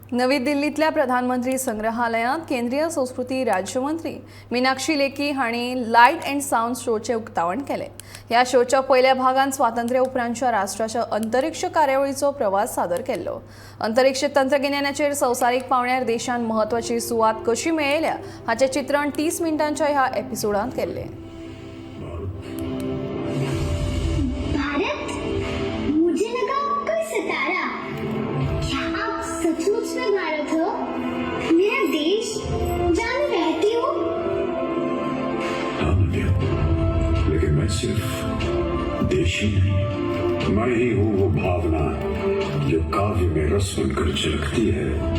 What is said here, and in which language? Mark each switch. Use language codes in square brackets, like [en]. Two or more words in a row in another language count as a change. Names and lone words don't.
[kok] नवी दिल्लीतल्या प्रधानमंत्री संग्रहालयात केंद्रीय संस्कृती राज्यमंत्री मीनाक्षी लेखी हांणी [en] light and sound [kok] शोचे उक्तावण केले। या शोच्या पहिल्या भागात स्वातंत्र्य उपरांतच्या राष्ट्राच्या अंतरिक्ष कार्यावळीचो प्रवास सादर केल्लो। अंतरिक्ष तंत्रज्ञानाचेर संवसारीक पावंड्यार देशान महत्वाची सुवात कशी मेळयल्या हाचे चित्रण 30 मिनिटांच्या ह्या एपिसोडांत केल्ले। [hi] भारत मुझे लगा कोई सितारा, क्या आप सचमुच में भारत हो? मेरा देश जान रहती हो? हाँ नदिया, लेकिन मैं सिर्फ देश ही नहीं, मैं ही हूँ वो भावना जो काव्य में रस बनकर झलकती है।